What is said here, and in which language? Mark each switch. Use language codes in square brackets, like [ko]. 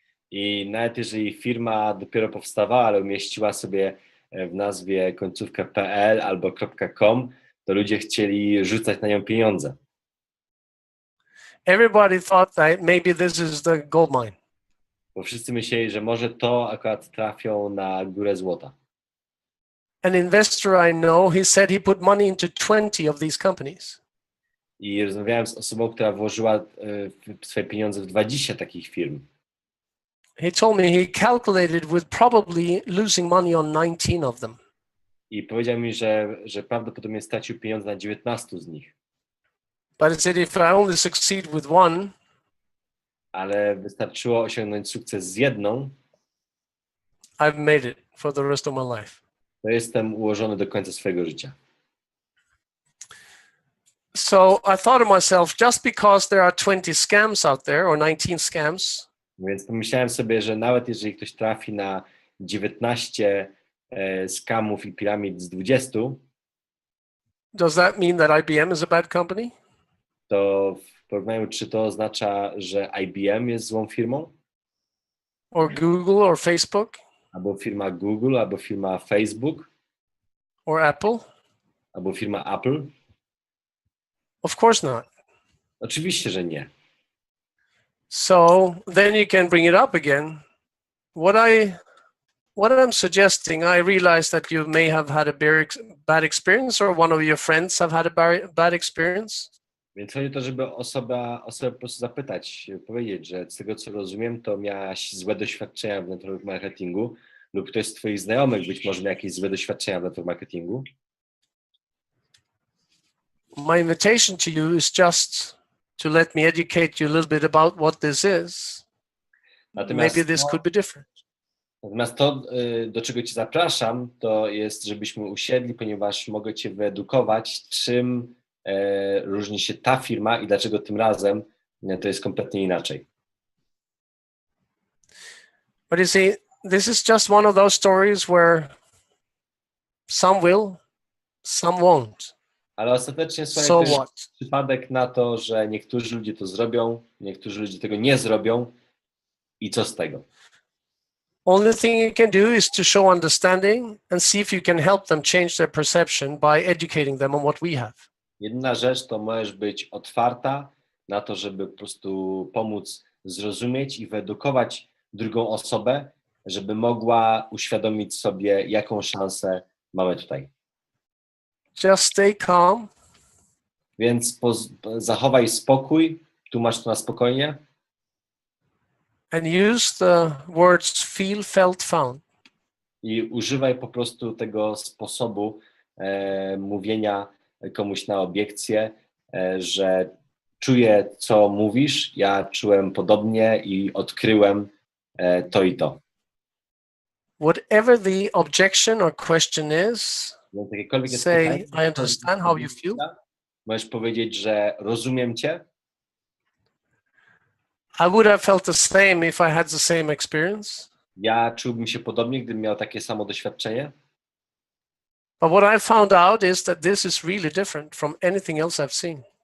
[pl] I nawet jeżeli firma dopiero powstawała, ale umieściła sobie w nazwie końcówkę .pl albo .com, to ludzie chcieli rzucać na nią pieniądze. [en] Everybody thought that maybe this is the gold mine. [pl] Bo wszyscy myśleli, że może to akurat trafią na górę złota. [en] An investor I know, he said he put money into 20 of these companies. [pl] I rozmawiałem z osobą, która włożyła swoje pieniądze w 20 takich firm. [en] He told me he calculated with probably losing money on 19 of them. [pl] I powiedział mi, że prawdopodobnie stracił pieniądze na 19 z nich. [en] But he said if I only succeed with one, [pl] ale wystarczyło osiągnąć sukces z jedną, [en] I've made it for the rest of my life. [pl] to jestem ułożony do końca swojego życia. [en] So I thought of myself, just because there are 20 scams out there or 19 scams, [pl] Więc pomyślałem sobie, że nawet jeżeli ktoś trafi na 19 skamów i piramid z 20, [en] does that mean that IBM is a bad company? [pl] to w porównaniu, czy to oznacza, że IBM jest złą firmą? [en] Or Google or Facebook [pl] Albo firma Google, albo firma Facebook, [en] or Apple? [pl] albo firma Apple? [en] Of course not. [pl] Oczywiście, że nie. [en] So then you can bring it up again. What I'm suggesting, I realize that you may have had a bad experience, or one of your friends have had a bad experience. [pl] Więc chodzi o to, żeby osobę po prostu zapytać, powiedzieć, że z tego co rozumiem, to miałaś złe doświadczenia w network marketingu, lub ktoś z twoich znajomych być może miał jakieś złe doświadczenia w network marketingu. [en] My invitation to you is just to let me educate you a little bit about what this is. Maybe this could be different. [pl] Natomiast to, do czego cię zapraszam, to jest, żebyśmy usiedli, ponieważ mogę cię wyedukować, czym różni się ta firma i dlaczego tym razem to jest kompletnie inaczej. [en] But you see, this is just one of those stories where some will, some won't. [pl] Ale ostatecznie [en] So [pl] to [en] what? [pl] jest przypadek na to, że niektórzy ludzie to zrobią, niektórzy ludzie tego nie zrobią i co z tego? [en] Only thing you can do is to show understanding and see if you can help them change their perception by educating them on what we have. [pl] Jedna rzecz to możesz być otwarta na to, żeby po prostu pomóc zrozumieć i wyedukować drugą osobę, żeby mogła uświadomić sobie, jaką szansę mamy tutaj. [en] Just stay calm. [pl] Więc zachowaj spokój, tłumacz to na spokojnie. [en] And use the words feel, felt, found. [pl] I używaj po prostu tego sposobu mówienia komuś na obiekcję, że czuję, co mówisz, ja czułem podobnie i odkryłem to i to. [en] Whatever the objection or question is, [pl] Więc jakiekolwiek jest [en] say, [pl] pytanie, [en] I understand how you feel. [pl] możesz powiedzieć, że rozumiem cię. [en] I would have felt the same if I had the same experience. [pl] Ja czułbym się podobnie, gdybym miał takie samo doświadczenie. [en] But what I found out is that this is really different from anything else I've seen.